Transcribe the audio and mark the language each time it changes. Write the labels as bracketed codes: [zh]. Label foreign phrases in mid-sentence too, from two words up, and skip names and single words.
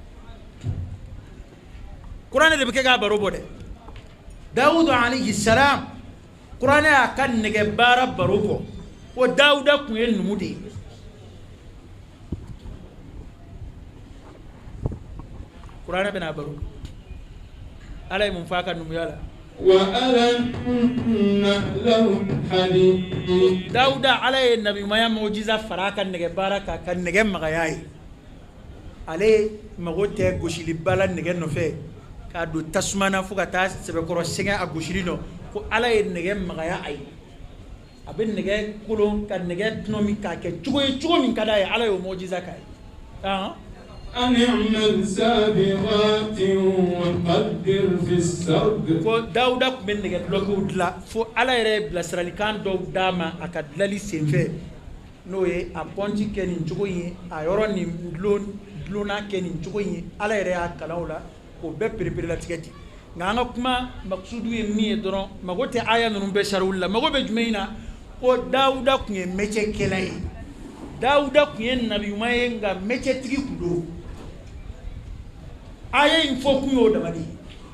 [bm] kuranɛ de bɛ kɛ k'a baro bɔ dɛ dawuda [ar] عليه السلام [bm] kuranɛ y'a ka nɛgɛ baara baro bɔ o dawuda tun ye numu de ye kuranɛ bɛna baro ala ye mun fɔ a ka numuya la [ar] وألنا لهم حديد [bm] dawuda ala ye nabimaya mujiza fara a ka nɛgɛ baara kan ka nɛgɛ magaya ye ale mago tɛ gosili bala nɛgɛ nɔfɛ k'a don tasuma na fo ka taa sɛbɛkɔrɔ sɛgɛn a gosili nɔ ko ala ye nɛgɛ magaya a ye a bɛ nɛgɛ kolon ka nɛgɛ dunɔ min k'a kɛ cogo min ka d'a ye ala y'o mujiza k'a ye [ar] أن اعمل سابغات وقدر في السرد [bm] ko dawuda tun bɛ nɛgɛ dulɔkiw dilan fo ala yɛrɛ ye bilasiralikan dɔw d'a ma a ka dilali senfɛ n'o ye a pɔnti kɛ nin cogo in ye a yɔrɔ nin dulonna kɛ nin cogo in ye ala yɛrɛ y'a kalan o la k'o bɛɛ perepere-latigɛ ten nka an ka kuma maksudu ye min ye dɔrɔn mago tɛ aya ninnu bɛɛ sariwuli la mago bɛ jumɛn in na ko dawuda tun ye mɛcɛkɛla ye dawuda tun ye nabiɲuman ye nka mɛcɛtigi tun don aya in fɔ kun y'o dama de ye